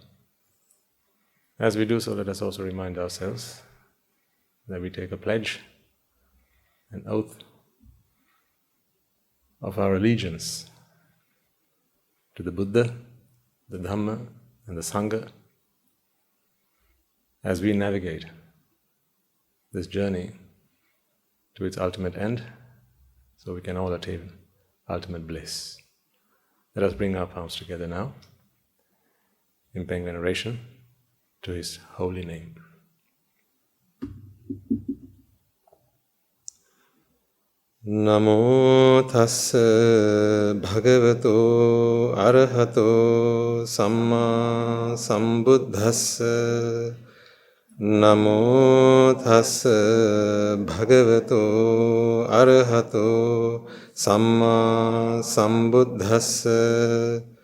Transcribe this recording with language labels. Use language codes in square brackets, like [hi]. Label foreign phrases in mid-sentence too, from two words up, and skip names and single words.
[en] As we do so, let us also remind ourselves that we take a pledge, an oath of our allegiance to the Buddha, the Dhamma, and the Sangha as we navigate this journey to its ultimate end, so we can all attain ultimate bliss. Let us bring our palms together now in paying veneration to His holy name. [pi] Namo tassa bhagavato arahato samma sambuddhassa. Namo tassa bhagavato arahato samma sambuddhassa.